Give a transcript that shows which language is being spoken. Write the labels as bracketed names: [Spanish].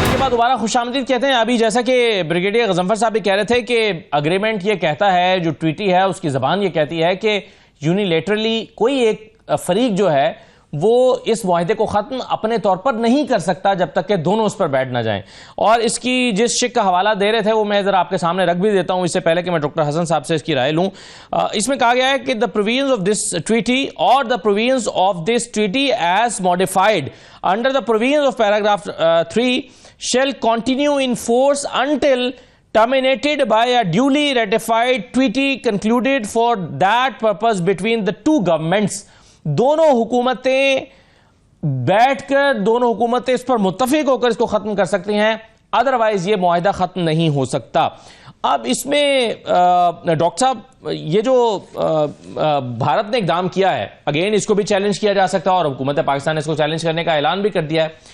[Urdu] دوبارہ خوش آمدید کہتے ہیں. ابھی جیسا کہ بریگیڈیئر غضنفر صاحب بھی کہہ رہے تھے کہ اگریمنٹ یہ کہتا ہے, جو ٹریٹی ہے اس کی زبان یہ کہتی ہے کہ یونیلیٹرلی کوئی ایک فریق جو ہے وہ اس معاہدے کو ختم اپنے طور پر نہیں کر سکتا جب تک کہ دونوں اس پر بیٹھ نہ جائیں. اور اس کی جس شک کا حوالہ دے رہے تھے وہ میں ذرا آپ کے سامنے رکھ بھی دیتا ہوں, اس سے پہلے کہ میں ڈاکٹر حسن صاحب سے اس کی رائے لوں. اس میں کہا گیا ہے کہ [English] the provisions of this treaty or the provisions of this treaty as modified under the provisions of paragraph 3 shall continue in force until terminated by a duly ratified treaty concluded for that purpose between the two governments. [Urdu] دونوں حکومتیں بیٹھ کر, دونوں حکومتیں اس پر متفق ہو کر اس کو ختم کر سکتی ہیں, ادروائز یہ معاہدہ ختم نہیں ہو سکتا. اب اس میں ڈاکٹر صاحب یہ جو بھارت نے اقدام کیا ہے, اگین اس کو بھی چیلنج کیا جا سکتا ہے اور حکومت پاکستان نے اس کو چیلنج کرنے کا اعلان بھی کر دیا ہے.